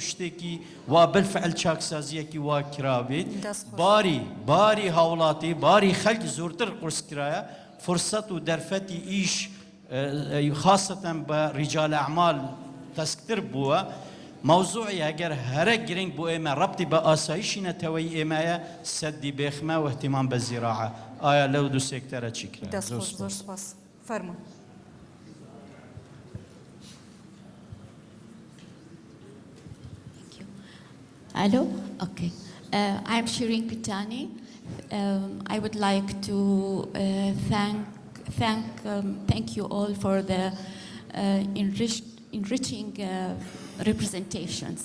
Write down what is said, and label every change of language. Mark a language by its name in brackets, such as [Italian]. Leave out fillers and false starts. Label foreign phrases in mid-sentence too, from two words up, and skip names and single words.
[Central Kurdish] شتێکی وا بالفعل چاکسازیەکی وا کرابێت باری هاوڵاتی باری خەلک زۆرتر قورس کرایە فرسەت و دەرفەتی ئیش خاصەتەن بە [Arabic] ڕیجال ئەعمال [Central Kurdish] تەسکتر بووە موضوعی ئەگەر هەرە گرنگ بۆ ئێمە ڕەبتی بە ئاسایشی نەتەوەی ئێمەیە سەدی بێخمە و احتیمام بە زیراعە ئایا لەو دوو سێکتەرە چی کرا دەستخۆش زۆر سپاس فەرموو [English] Hello? Okay. I'm Shirin Pitani. I would like to thank you all for the enriching representations.